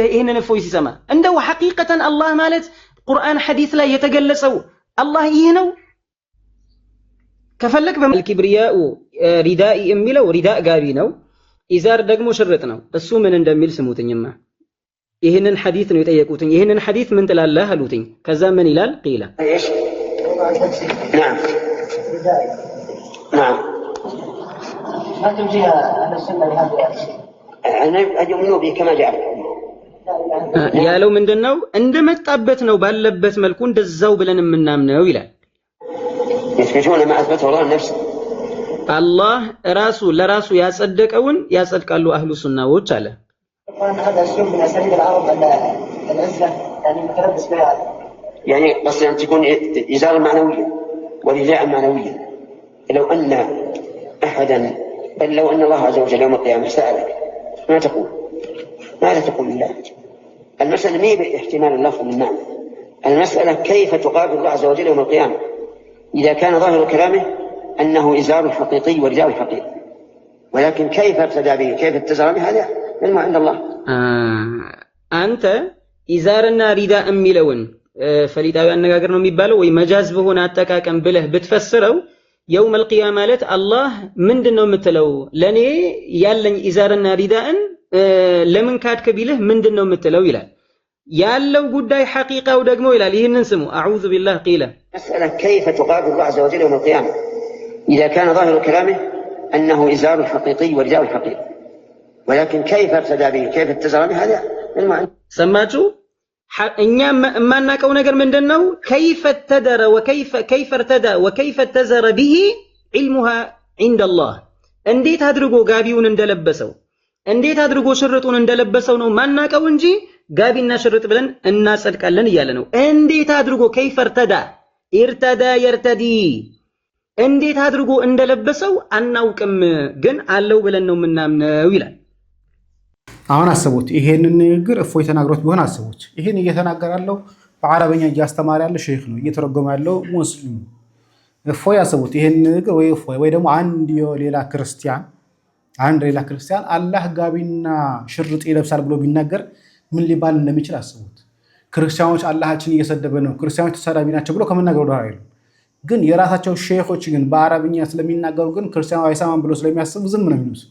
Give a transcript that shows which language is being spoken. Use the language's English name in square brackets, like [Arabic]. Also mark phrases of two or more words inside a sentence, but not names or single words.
[Amharic] ይሄንን እፎይ ሲሰማ እንደው ሐቂቀተን አላህ ማለት ቁርአን ሐዲስ ላይ የተገለጸው አላህ ይህ ነው? ከፈለክ [Arabic] الكبرياء ردائي [Amharic] የሚለው ሪዳእ ጋቢ ነው፣ ኢዛር ደግሞ ሽርጥ ነው። እሱ ምን እንደሚል ስሙትኝማ። ይሄንን ሐዲስ ነው የጠየቁትኝ። ይሄንን ሐዲስ ምን ትላለህ አሉትኝ። ከዛ ምን ይላል? ቂላ [Arabic] نعم ما تمشيها على السنة لهذه أنا أؤمن به كما جاء [Amharic] ያለው ምንድነው? እንደመጣበት ነው ባለበት መልኩ እንደዛው ብለን የምናምነው ይላል። [Arabic] يثبتون ما أثبته الله لنفسه [Amharic] አላህ ራሱ ለራሱ ያጸደቀውን ያጸድቃሉ አህሉ ሱናዎች አለ። [Arabic] هذا أسلوب من أساليب العرب العزلة يعني متلبس بها يعني قصدي أن تكون إزارة معنوية ورداء معنوية. لو أن أحدا بل لو أن الله عز وجل يوم القيامة سألك ما تقول؟ ماذا تقول لله؟ المسألة مي باحتمال اللفظ من معنى، المسألة كيف تقابل الله عز وجل يوم القيامة إذا كان ظاهر كلامه أنه إزار حقيقي ورداء حقيقي، ولكن كيف ابتدى به كيف اتزر به هذا علم عند الله. أنت إزارنا رداء ميلون [Amharic] ፈሊጣዊ አነጋገር ነው የሚባለው ወይ መጃዝ በሆነ አጠቃቀም ብለህ ብትፈስረው [Arabic] يوم القيامة [Amharic] ማለት አላህ ምንድነው የምትለው? ለኔ ያለኝ ኢዛርና ሪዳእን ለምን ካድክ ቢልህ ምንድነው የምትለው ይላል። ያለው ጉዳይ ሐቂቃው ደግሞ ይላል። ይሄንን ስሙ [Arabic] أعوذ بالله [Amharic] ቂላ [Arabic] مسألة كيف تقابل الله عز وجل يوم القيامة إذا كان ظاهر كلامه أنه إزار حقيقي ورداء حقيقي، ولكن كيف ابتدى به كيف اتزر به هذا علم عند الله. [Amharic] ሰማችሁ? እኛ የማናቀው ነገር ምንድነው? [Arabic] كيف ابتدر وكيف ارتدى وكيف اتزر به علمها عند الله። [Amharic] እንዴት አድርጎ ጋቢውን እንደለበሰው እንዴት አድርጎ ሽርጡን እንደለበሰው ነው ማናቀው እንጂ ጋቢና ሽርጥ ብለን እናጸድቃለን እያለ ነው። እንዴት አድርጎ [Arabic] كيف ارتدى يرتدي [Amharic] እንዴት አድርጎ እንደለበሰው አናውቅም፣ ግን አለው ብለን ነው የምናምነው ይላል። አሁን አስቡት፣ ይሄንን ንግግር እፎይ ተናግሮት ቢሆን አስቡት። ይሄን እየተናገረ ያለው በአረበኛ እያስተማረ ያለ ሼክ ነው፣ እየተረጎመ ያለው ሙስሊም። እፎይ አስቡት፣ ይሄን ንግግር ወይ እፎይ ወይ ደግሞ አንድ ሌላ ክርስቲያን አላህ ጋቢና ሽርጥ ይለብሳል ብሎ ቢናገር ምን ሊባል እንደሚችል አስቡት። ክርስቲያኖች አላህችን እየሰደበ ነው፣ ክርስቲያኖች ተሳዳቢ ናቸው ብሎ ከመናገር ወደ ኋላ አይሉም። ግን የራሳቸው ሼኾች ግን በአረብኛ ስለሚናገሩ ግን ክርስቲያኑ አይሰማም ብሎ ስለሚያስቡ ዝም ነው የሚሉት።